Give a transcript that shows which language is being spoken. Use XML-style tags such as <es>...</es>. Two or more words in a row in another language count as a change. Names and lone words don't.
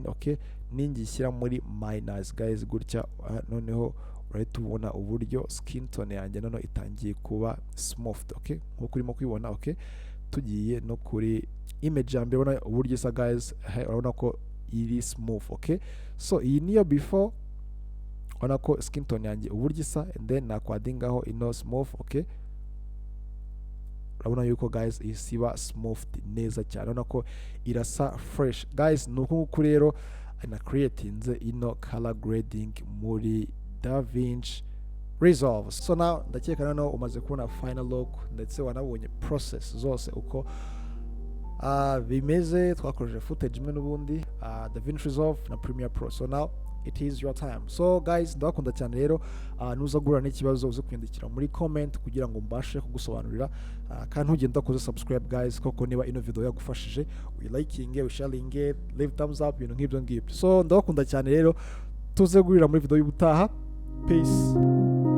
<rw>Okay, ningishyira muri</rw> <en>minus guys</en> <rw>gutya, noneho urahita ubona uburyo</rw> <en>skin tone</en> <rw>yanjye noneho itangiye kuba smooth. Okay, nkuko urimo kwibona. Okay, tugiye no kuri image ya mbere, urabona uburyo isa guys, urabona ko iri smooth.</rw> <en>Okay, so</en> <rw>iyi niyo before, urabona ko</rw> <en>skin tone</en> <rw>yanjye uburyo isa.</rw> <en>And then</en> <rw>nakwadingaho ino smooth. Okay, urabona yuko guys isiba smooth neza cyane, urabona ko irasa</rw> <en>fresh guys.</en> <rw>Nuko nguko rero na creatinze ino</rw> <en>color grading</en> <rw>muri DaVinci Resolve.</rw> <en>So now</en> <rw>ndakeka noneho umaze kubona</rw> <en>final look</en> <rw>ndetse wanabonye process zose uko bimeze. Twakoresheje footage imwe n'ubundi DaVinci Resolve na Premiere Pro.</rw> <en>So now it is your time. So guys,</en> <rw>ndabakunda cyane rero, nuza guhura n'ikibazo uze kwiyandikira muri comment kugira ngo mbashe kugusobanurira, kandi ntugenda ukoze</rw> <en>subscribe guys,</en> <rw>koko niba ino video yagufashije uyilikinge, usharinge,</rw> <en>leave thumbs up,</en> <rw>ibintu nk'ibyo ngibyo. So ndabakunda cyane rero, tuze guhurira muri video y'ubutaha. Peace.</rw>